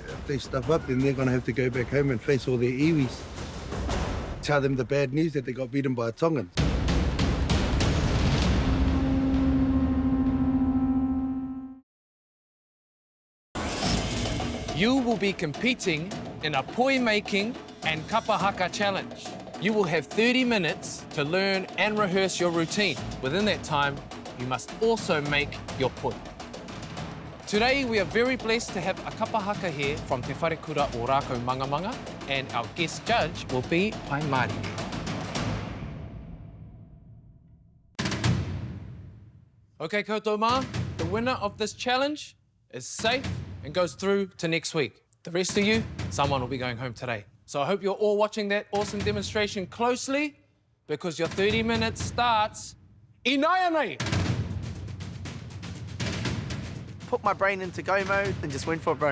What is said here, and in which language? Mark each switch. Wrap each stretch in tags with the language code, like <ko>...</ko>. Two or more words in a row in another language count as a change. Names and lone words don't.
<en>If they stuff up, then they're going to have to go back home and face all their iwis. Tell them the bad news that they got beaten by a Tongan. You will be competing in a poi making and</en> <mi>kapa haka</mi> <en>challenge. You will have 30 minutes to learn and rehearse your routine. Within that time, you must also make your poi. Today, we are very blessed to have a</en> <mi>kapa haka</mi> <en>here from Te Wharekura o Rākau Mangamanga, and our guest judge will be Pai Marire.</en> <mi>Okay, koutou mā,</mi> <en>the winner of this challenge is safe and goes through to next week. The rest of you, someone will be going home today. So I hope you're all watching that awesome demonstration closely because your 30 minutes starts inayanai. Put my brain into go mode and just went for it, bro.</en>